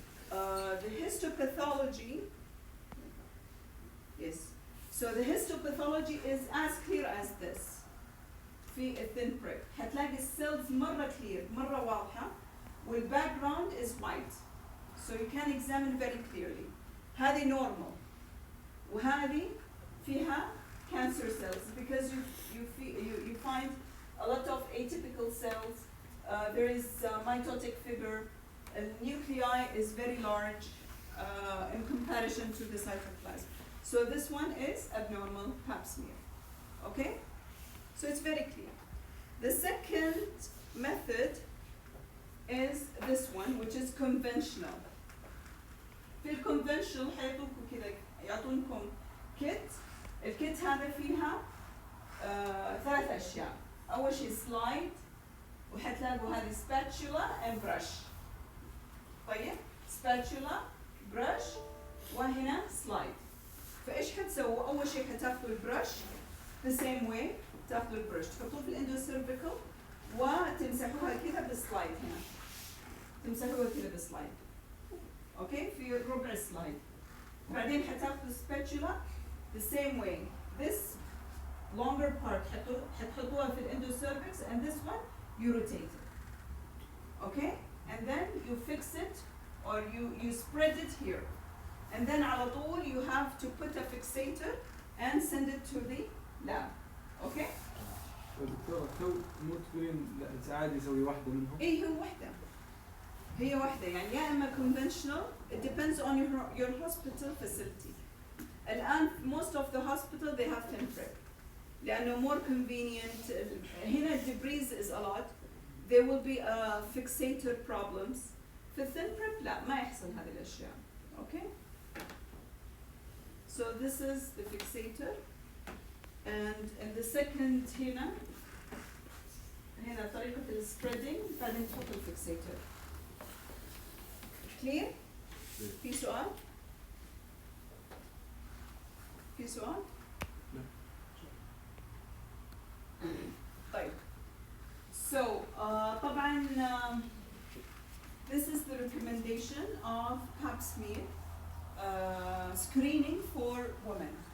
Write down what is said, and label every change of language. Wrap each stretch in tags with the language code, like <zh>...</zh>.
<en>The histopathology. Yes. So the histopathology is as clear as this. في thin prick.</en> <ar>هتلاقي السيلز مرة clear, مرة واضحة.</ar> <en>والbackground is white. So you can examine very clearly. هذه normal.</en> <ar>وهذه فيها</ar> <en>cancer cells because you find a lot of atypical cells. There is mitotic figure. The nuclei is very large in comparison to the cytoplasm. So this one is abnormal pap smear. Okay? So it's very clear. The second method is this one, which is conventional.</en> <ar>في الconventional حيعطوكم كذا يعطونكم kit. الكيت هذا فيها 3 أشياء. أول شيء سلايد وحتلاقوا هذه spatula and brush. طيب spatula brush وهنا slide. فإيش حتسووا؟ أول شيء حتاخذوا البرش</ar> <en>the same way</en> <ar>تاخذوا البرش تحطوه في الاندوسيرفيكال وتمسحوها كذا بالسلايد هنا. تمسحوها كذا بالسلايد. أوكي؟ في ربع سلايد. بعدين حتاخذوا</ar> <en>spatula the same way. This longer part</en> <ar>حتحطوها في</ar> <en>endocervix and this one you rotate it. Okay? And then you fix it or you spread it here. And then</en> <ar>على طول</ar> <en>you have to put a fixator and send it to the lab. Okay?</en> <ar>دكتورة تو مو تقولين لا عادي يسوي واحدة منهم؟ إيه هي واحدة يعني يا إما conventional.</ar> <en>It depends on your hospital facility. الآن most of the hospital they have thin prick. لأنه more convenient. هنا debris is a lot. There will be fixator problems.</en> <ar>في thin prick لا ما يحصل هذه الأشياء.</ar> <en>Okay? So this is the fixator. And the second</en> <ar>هنا طريقة spreading بعدين تحط الفixator. Clear؟ في سؤال؟ في سؤال؟ طيب.</ar> <en>So طبعا this is the recommendation of pap smear screening for women.</en>